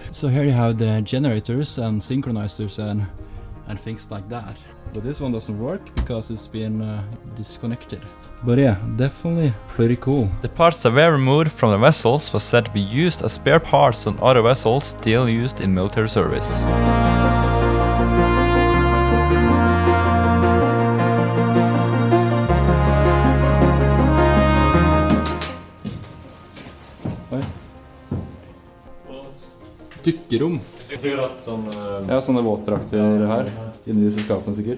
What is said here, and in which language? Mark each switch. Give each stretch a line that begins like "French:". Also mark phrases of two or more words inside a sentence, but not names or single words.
English: So here you have the generators and synchronizers and things like that. But this one doesn't work because it's been disconnected. But yeah, definitely pretty cool. The parts that were removed from the vessels was said to be used as spare parts on other vessels still used in military service.
Norwegian: Dykkerom. Ja, sånne våtdrakter her, inni disse skapene sikkert.